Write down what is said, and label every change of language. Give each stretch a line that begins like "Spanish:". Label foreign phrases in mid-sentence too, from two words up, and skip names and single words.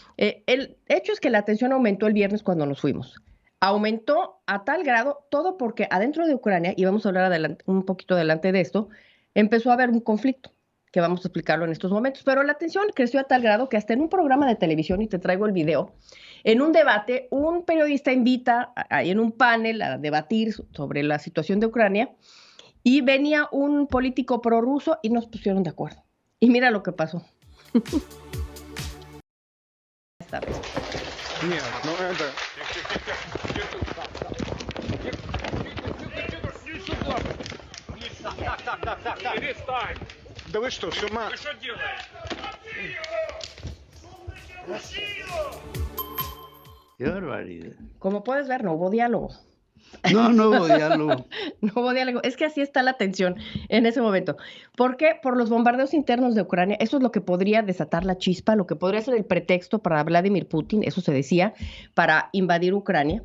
Spanish: El hecho es que la tensión aumentó el viernes cuando nos fuimos. Aumentó a tal grado, todo porque adentro de Ucrania, y vamos a hablar un poquito adelante de esto, empezó a haber un conflicto, que vamos a explicarlo en estos momentos, pero la tensión creció a tal grado que hasta en un programa de televisión, y te traigo el video, en un debate, un periodista invita en un panel a debatir sobre la situación de Ucrania, y venía un político prorruso y nos pusieron de acuerdo. Y mira lo que pasó. Esta vez.
Russian: Да вы что, с ума? Вы что
Spanish: Qué barbaridad. Como puedes ver, no hubo diálogo. No hubo diálogo. No hubo diálogo. Es que así está la tensión en ese momento. ¿Por qué? Por los bombardeos internos de Ucrania. Eso es lo que podría desatar la chispa, lo que podría ser el pretexto para Vladimir Putin, eso se decía, para invadir Ucrania.